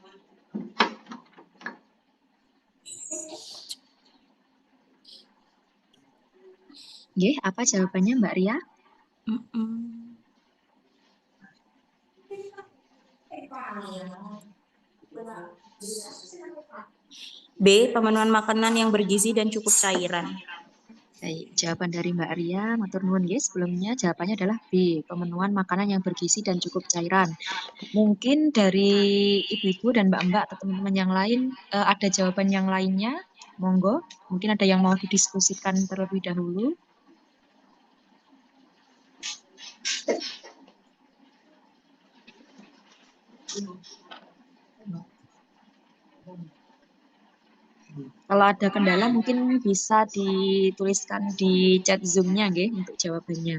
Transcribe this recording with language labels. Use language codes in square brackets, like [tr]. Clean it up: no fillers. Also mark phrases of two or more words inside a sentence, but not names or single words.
[id] Nggih, apa jawabannya Mbak Ria? B. Pemenuhan makanan yang bergizi dan cukup cairan. Baik, jawaban dari Mbak Ria, [jv] matur nuwun nggih. [id] Sebelumnya jawabannya adalah B, pemenuhan makanan yang bergizi dan cukup cairan. Mungkin dari ibu-ibu dan mbak-mbak atau teman-teman yang lain ada jawaban yang lainnya. Monggo, mungkin ada yang mau didiskusikan terlebih dahulu. Kalau ada kendala mungkin bisa dituliskan di chat Zoom-nya [jv] nggih [id] untuk jawabannya.